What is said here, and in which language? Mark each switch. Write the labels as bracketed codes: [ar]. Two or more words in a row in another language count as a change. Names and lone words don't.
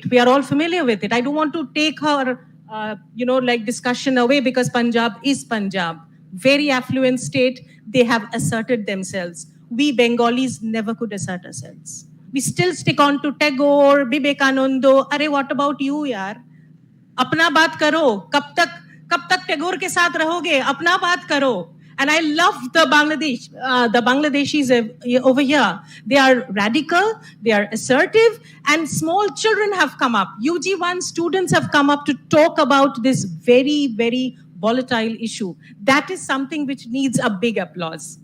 [en] We are all familiar with it. I don't want to take her, discussion away, because Punjab is Punjab. Very affluent state. They have asserted themselves. We Bengalis never could assert ourselves. We still stick on to Tagore, Vivekananda. Arey, what about you, yaar? [hi] Apna baat karo. Kab tak Tagore ke saath rahoge? Apna baat karo. [en] And I love the Bangladeshis over here. They are radical, they are assertive, and small children have come up. UG1 students have come up to talk about this very, very volatile issue. That is something which needs a big applause.